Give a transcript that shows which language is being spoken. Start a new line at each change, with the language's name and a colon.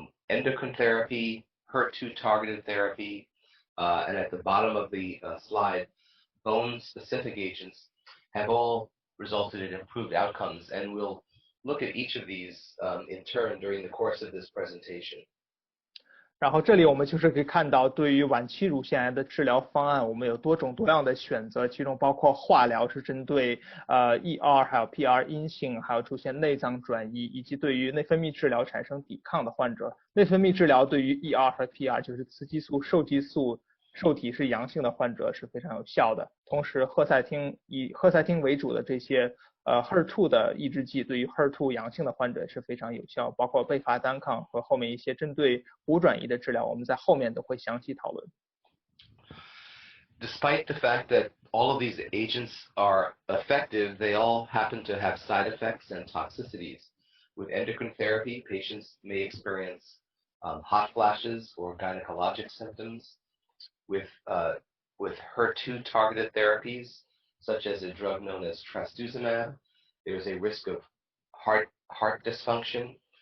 English: Endocrine therapy, HER2 targeted therapy, and at the bottom of the slide, bone specific agents have all resulted in improved outcomes, and we'll look at each of these in turn during the course of this presentation.
Chinese: 然后这里我们就是可以看到，对于晚期乳腺癌的治疗方案，我们有多种多样的选择，其中包括化疗是针对ER 还有 PR 阴性，还有出现内脏转移，以及对于内分泌治疗产生抵抗的患者。内分泌治疗对于 ER 和 PR 就是雌激素、受激素受体是阳性的患者是非常有效的。同时，以赫赛汀为主的这些HER2 的抑制剂对于 HER2 阳性的患者是非常有效，包括贝法单抗和后面一些针对骨转移的治疗，我们在后面都会详细讨论。
English: Despite the fact that all of these agents are effective, they all happen to have side effects and toxicities. With endocrine therapy, patients may experience hot flashes or gynecologic symptoms. With HER2 targeted therapies, such as a drug known as trastuzumab, there's a risk of heart dysfunction.